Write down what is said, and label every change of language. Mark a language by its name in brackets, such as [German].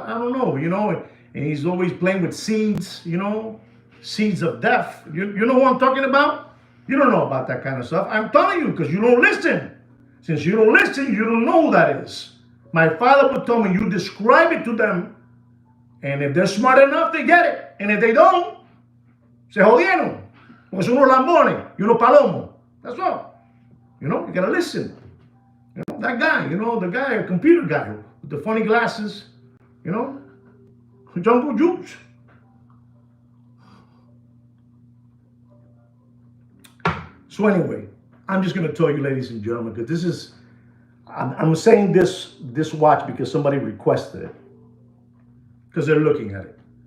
[English] I don't know, you know, and he's always playing with seeds, you know, seeds of death. You know what I'm talking about? You don't know about that kind of stuff. I'm telling you because you don't listen. Since you don't listen, you don't know who that is. My father would tell me, you describe it to them, and if they're smart enough, they get it. And if they don't, [Spanish] se jodieron. Porque son unos lambones y unos palomos. [English] That's all. You know, you gotta listen. You know, that guy, you know, the guy, a computer guy with the funny glasses, you know, Jungle Juice. So anyway, I'm just going to tell you, ladies and gentlemen, because this is, I'm saying this watch because somebody requested it, because they're looking at it.